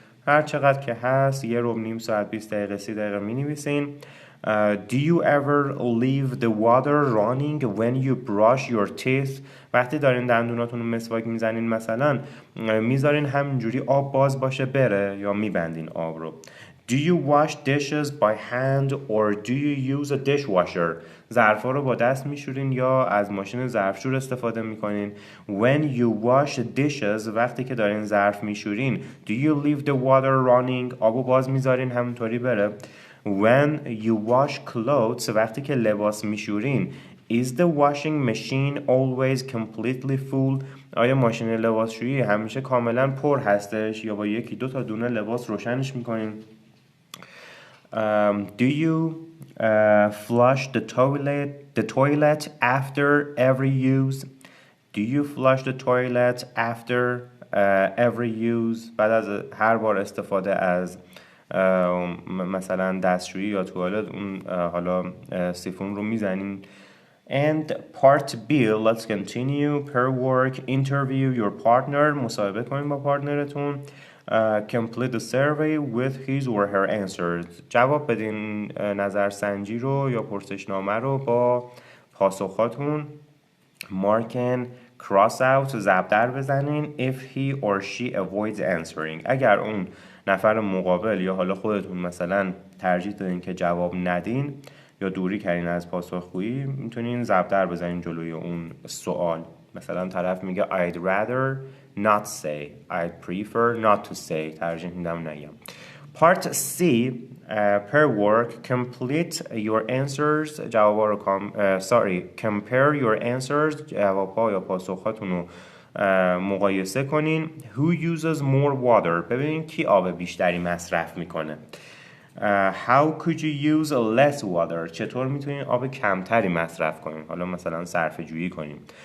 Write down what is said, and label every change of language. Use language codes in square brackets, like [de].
[fa] هر چقدر که هست، یه ربع، نیم ساعت، 20 دقیقه، 30 دقیقه می نویسین. [en] Do you ever leave the water running when you brush your teeth؟ [fa] وقتی دارین دندوناتون رو مسواک میزنین مثلا میذارین همینجوری آب باز باشه بره یا میبندین آب رو. [en] Do you wash dishes by hand or do you use a dishwasher؟ [fa] ظرفا رو با دست میشورین یا از ماشین ظرفشور استفاده میکنین. [en] When you wash dishes، [fa] وقتی که دارین ظرف میشورین. [en] Do you leave the water running؟ [fa] آبو باز میذارین همینطوری بره. [en] When you wash clothes، [fa] وقتی که لباس میشورین. [en] Is the washing machine always completely full؟ [fa] آیا ماشین لباسشویی همیشه کاملا پر هستش یا با یکی دو تا دونه لباس روشنش میکنین؟ [en] Do you flush the toilet after every use؟ [fa] Do you flush the toilet after every use؟ بعد از هر بار استفاده از مثلا دستشویی یا توالت اون حالا سیفون رو میزنین. [en] And part B, let's continue. Per work, interview your partner. [fa] مصاحبه کنین با پارتنرتون. [en] Complete the survey with his or her answers. [fa] جواب بدین نظرسنجی رو یا پرسشنامه رو با پاسخاتون. [en] Mark and cross out، [fa] ضرب در بزنین. [en] If he or she avoids answering، [fa] اگر اون نفر مقابل یا حالا خودتون مثلا ترجیح دادین که جواب ندین یا دوری کردین از پاسخگویی، میتونین ضرب در بزنین جلوی اون سوال. مثلا طرف میگه [en] I'd rather not say، I'd prefer not to say، [fa] ترجیح میدم نگم. [en] Part C, per work, complete your answers. [fa] جوابا رو [en] compare your answers، [fa] جوابها یا پاسخاتون رو مقایسه کنین. [en] Who uses more water؟ [fa] ببینین کی آب بیشتری مصرف میکنه. [en] How could you use less water؟ [fa] چطور میتونین آب کمتری مصرف کنین؟ حالا مثلا صرفه جویی کنین.